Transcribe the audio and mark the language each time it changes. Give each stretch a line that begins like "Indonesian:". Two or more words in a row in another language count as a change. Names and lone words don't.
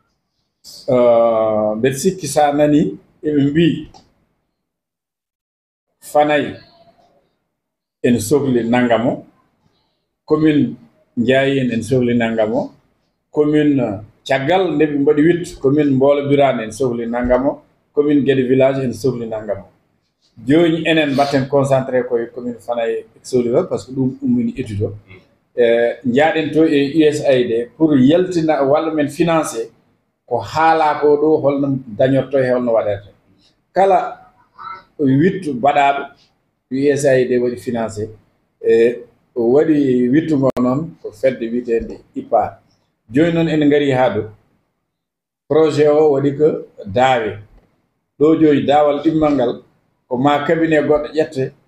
Fula: mbeɗa sikki sa nani eɓe mbi Fanaye ene sohli naggam o commune Ndiayene ene sohli naggam o commune caggal nde ɓe mbaɗi 8 commune Mbolo Birane ene sohli naggam o commune Guédé village ene sohli naggam o joni enen mbatten concentré koye commune Fanaye sohli o
French: par ce que
Fula: ɗum ummini étude o jaaɗen to e USAID pour yaltina walla men financé ko haala ko ɗo holno dañorto e holno waɗete kala 8 baɗaɗo USAID waɗi financé waɗi 8 ngo noon ko fedde witende IPAR joni noon en gari ha ɗo projet o waɗi ko daawe ɗo joni daawal ɗimmal ngal ko ma cabinet goɗɗo ƴette